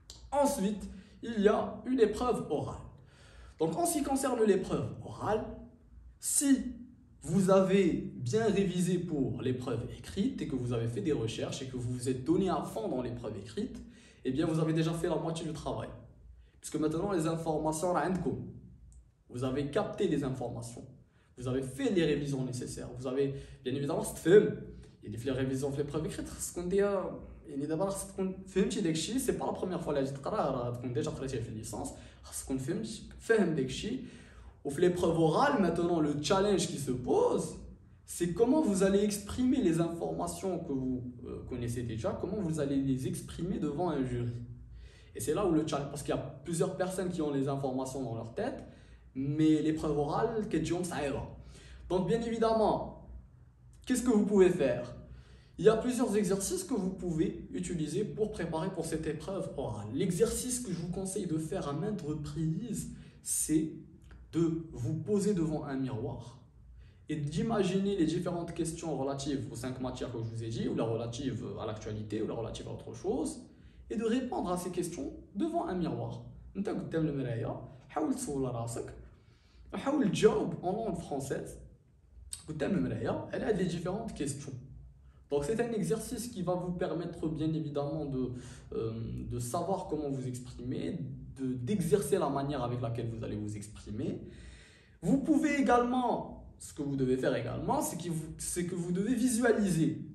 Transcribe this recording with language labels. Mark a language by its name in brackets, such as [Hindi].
[French] Ensuite, il y a une épreuve orale. Donc, en ce qui concerne l'épreuve orale, si vous avez bien révisé pour l'épreuve écrite et que vous avez fait des recherches et que vous vous êtes donné à fond dans l'épreuve écrite, eh bien, vous avez déjà fait la moitié du travail. Puisque maintenant, les informations, vous avez capté les informations. Vous avez fait les révisions nécessaires. Vous avez, bien évidemment, il y a des révisions في l'épreuve écrite, [Arabic] يعني دابا خاصك تكون فهمتي داكشي، [French] سي با لا بروميير فوا [Arabic] اللي غادي تقراه، راه تكون ديجا قريتيه في الليسانس، خاصك تكون فاهم داكشي. وفي لي بروف اورال [French] maintenant le challenge qui se pose c'est comment vous allez exprimer les informations que vous connaissez déjà, comment vous allez les exprimer devant un jury. Et c'est là où le challenge, parce qu'il y a plusieurs personnes qui ont les informations dans leur tête, mais l'épreuve orale, ça ira. Donc bien évidemment, qu'est-ce que vous pouvez faire? Il y a plusieurs exercices que vous pouvez utiliser pour préparer pour cette épreuve orale. L'exercice que je vous conseille de faire à maintes reprises, c'est de vous poser devant un miroir et d'imaginer les différentes questions relatives aux 5 matières que je vous ai dit, ou la relative à l'actualité, ou la relative à autre chose, et de répondre à ces questions devant un miroir. [Arabic] انت قدام المرايه حاول تصور راسك وحاول تجاوب [French] en langue française [Arabic] قدام المرايه على هاد [French] les différentes questions. Donc c'est un exercice qui va vous permettre bien évidemment de savoir comment vous exprimer, d'exercer la manière avec laquelle vous allez vous exprimer. Vous pouvez également, ce que vous devez faire également, c'est que vous devez visualiser.